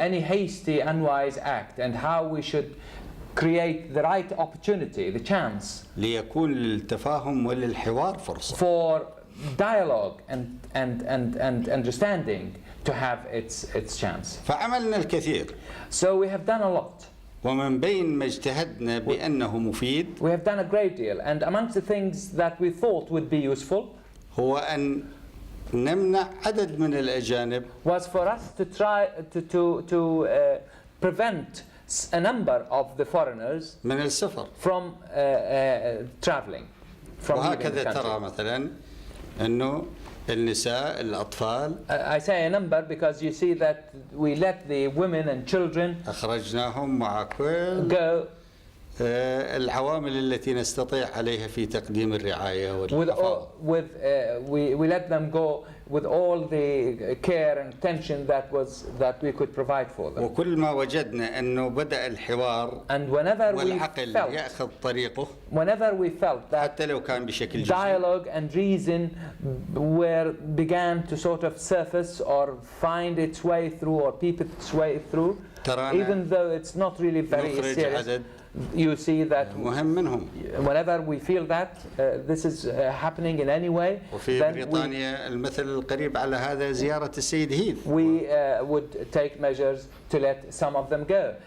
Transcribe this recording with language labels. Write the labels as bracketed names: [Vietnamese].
[English] any hasty unwise act, and how we should create the right opportunity, the chance [Arabic] ليكون للتفاهم وللحوار فرصة [English] for dialogue and understanding to have its chance. [Arabic] فعملنا الكثير. [English] So we have done a lot. [Arabic] ومن بين ما اجتهدنا بأنه مفيد [English] We have done a great deal, and amongst the things that we thought would be useful [Arabic] هو أن نمنع عدد من الأجانب [English] was for us to try to prevent a number of the foreigners [Arabic] من السفر. [English] from traveling, from leaving the [Arabic] وهكذا [English] country. [Arabic] ترى مثلا أنه النساء الأطفال [English] I say a number because you see that we let the women and children [Arabic] أخرجناهم مع كل [English] go [Arabic] العوامل التي نستطيع عليها في تقديم الرعاية والحفاظ. [English] we let them go with all the care and attention that we could provide for them. [Arabic] وكل ما وجدنا أنه بدأ الحوار [English] And whenever [Arabic] والعقل يأخذ طريقه [English] we felt that [Arabic] حتى لو كان بشكل جزئي [English] dialogue and reason began to sort of surface or find its way through or peep its way through, even though it's not really very serious. You see that whenever we feel that this is happening in any way, [Arabic] وفي بريطانيا المثل القريب على هذا زيارة السيد هيث. [English] We would take measures to let some of them go.